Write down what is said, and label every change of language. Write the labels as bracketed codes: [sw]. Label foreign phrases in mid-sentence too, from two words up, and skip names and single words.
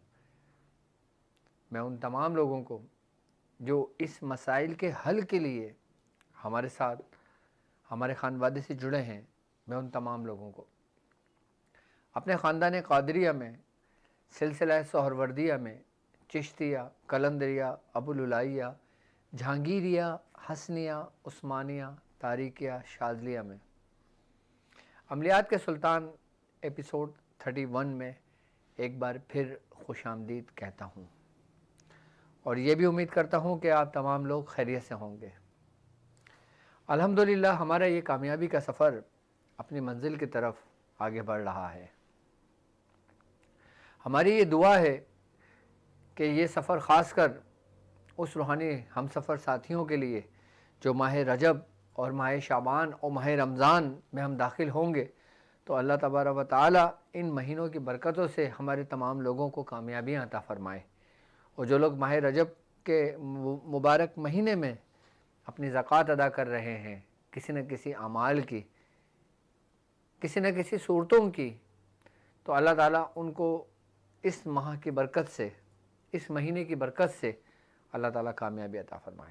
[hi] मैं उन तमाम लोगों को जो इस मसाइल के हल के लिए हमारे साथ, हमारे ख़ानवादे से जुड़े हैं, मैं उन तमाम लोगों को अपने ख़ानदान क़ादरिया में, सिलसिला सोहरवर्दिया में, चिश्तिया, कलंदरिया, अबुलुलाइया, जहांगीरिया, हसनिया, उस्मानिया, तारिकिया, शाज़लिया में अमलियात के सुल्तान एपिसोड 31 में एक बार फिर खुशामदीद कहता हूँ, और ये भी उम्मीद करता हूँ कि आप तमाम लोग खैरियत से होंगे। अल्हम्दुलिल्लाह हमारा ये कामयाबी का सफ़र अपनी मंजिल की तरफ आगे बढ़ रहा है। हमारी ये दुआ है कि ये सफ़र ख़ास कर उस रूहानी हम सफ़र साथियों के लिए जो माह रजब और माह शाबान और माह रमज़ान में हम दाखिल होंगे, तो [ar] الله تبارك وتعالى [hi] इन महीनों की बरकतों से हमारे तमाम लोगों को कामयाबियाँ अता फ़रमाए। और जो लोग माह रजब के मुबारक महीने में अपनी ज़कात अदा कर रहे हैं, किसी न किसी अमाल की, किसी न किसी सूरतों की, तो अल्लाह ताला उनको इस माह की बरकत से, इस महीने की बरकत से अल्लाह ताला कामयाबी अता फ़रमाए।